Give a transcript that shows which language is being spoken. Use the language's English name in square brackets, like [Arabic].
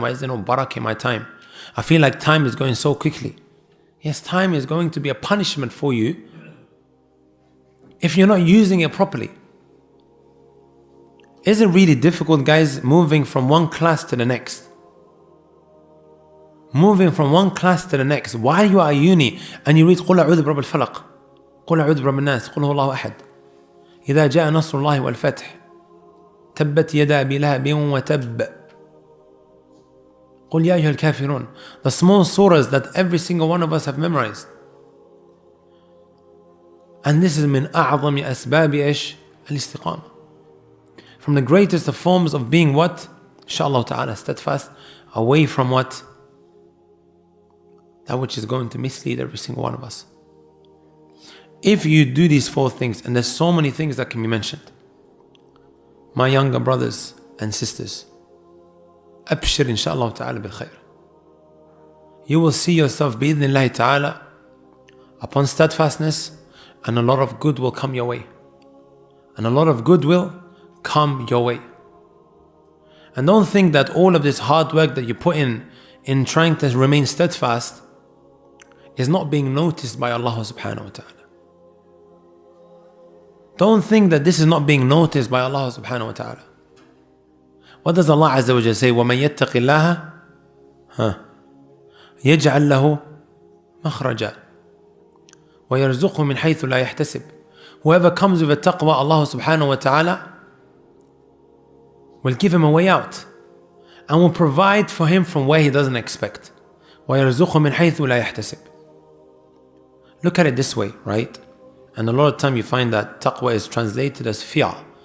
[English] Why is there no barakah in my time? I feel like time is going so quickly. Yes, time is going to be a punishment for you if you're not using it properly. Is it really difficult, guys, moving from one class to the next? Moving from one class to the next. While you are at uni and you read [Arabic] قُلْ أَعُوذُ بِرَبِّ الْفَلَقِ قُلْ أَعُوذُ بِرَبِّ النَّاسِ قُلْ هُوَ اللَّهُ أَحَدٌ إِذَا جَاءَ نَصْرُ اللَّهِ وَالْفَتْحُ تَبَّتْ يَدَا أَبِي لَهَبٍ وَتَبَّ قُلْ يَا أَيُّهَا الْكَافِرُونَ. [English] The small surahs that every single one of us have memorized. And this is [Arabic] من أعظم أسباب إيش؟ الاستقامة. [English] From the greatest of forms of being what? Inshallah ta'ala, steadfast, away from what? That which is going to mislead every single one of us. If you do these 4 things, and there's so many things that can be mentioned, my younger brothers and sisters, [Arabic] أبشر [English] inshallah ta'ala bil khair. You will see yourself bi'idhnillahi ta'ala upon steadfastness, and a lot of good will come your way. And a lot of good will come your way. And don't think that all of this hard work that you put in trying to remain steadfast is not being noticed by Allah subhanahu wa ta'ala. Don't think that this is not being noticed by Allah subhanahu wa ta'ala. What does Allah Azza wa Jalla say? [Arabic] وَمَن يَتَّقِ اللَّهَ يَجْعَلْ لَهُ مخرجا ويرزقه من حيث لا يحتسب. [English] Whoever comes with a taqwa, Allah subhanahu wa ta'ala will give him a way out and will provide for him from where he doesn't expect. [Arabic] ويرزقه من حيث لا يحتسب. [English] Look at it this way, right? And a lot of time you find that taqwa is translated as fear.